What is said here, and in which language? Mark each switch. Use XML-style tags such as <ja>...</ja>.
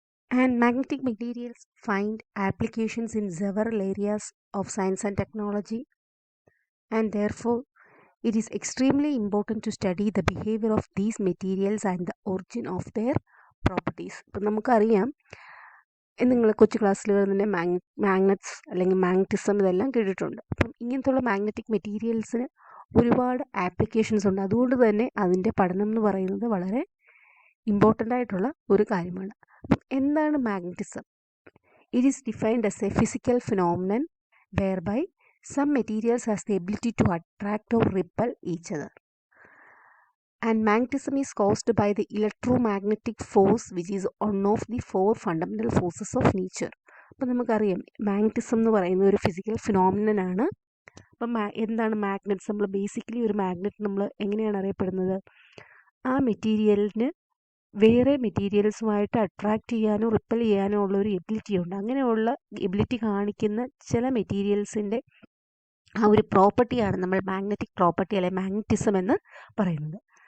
<en>And magnetic materials find applications in several areas of science and technology, and therefore it is extremely important to study the behavior of these materials and the origin of their properties.</en> <ml>ഇപ്പം നമുക്കറിയാം, നിങ്ങൾ കൊച്ചു ക്ലാസ്സിലുകൾ തന്നെ magnets അല്ലെങ്കിൽ magnetism ഇതെല്ലാം കേട്ടിട്ടുണ്ട്. അപ്പം ഇങ്ങനത്തുള്ള magnetic മെറ്റീരിയൽസിന് ഒരുപാട് ആപ്ലിക്കേഷൻസ് ഉണ്ട്. അതുകൊണ്ട് തന്നെ അതിൻ്റെ പഠനം എന്ന് പറയുന്നത് വളരെ ഇമ്പോർട്ടൻ്റ് ആയിട്ടുള്ള ഒരു കാര്യമാണ്. അപ്പം എന്താണ് magnetism?</ml> <en>It is defined as a physical phenomenon whereby some materials has the ability to attract or repel each other. And magnetism is caused by the electromagnetic force, which is one of the four fundamental forces of nature.</en> <ml>അപ്പം നമുക്കറിയാം, magnetism എന്ന് പറയുന്ന ഒരു physical phenomenon ആണ്. അപ്പം എന്താണ് magnets? നമ്മൾ basically ഒരു മാഗ്നറ്റ് നമ്മൾ എങ്ങനെയാണ് അറിയപ്പെടുന്നത്? ആ മെറ്റീരിയലിന് വേറെ മെറ്റീരിയൽസുമായിട്ട് അട്രാക്റ്റ് ചെയ്യാനോ റിപ്പൽ ചെയ്യാനോ ഉള്ള ഒരു എബിലിറ്റി ഉണ്ട്. അങ്ങനെയുള്ള എബിലിറ്റി കാണിക്കുന്ന ചില മെറ്റീരിയൽസിൻ്റെ ആ ഒരു പ്രോപ്പർട്ടിയാണ് നമ്മൾ മാഗ്നറ്റിക് പ്രോപ്പർട്ടി അല്ലെങ്കിൽ മാഗ്നറ്റിസം എന്ന് പറയുന്നത്.</ml>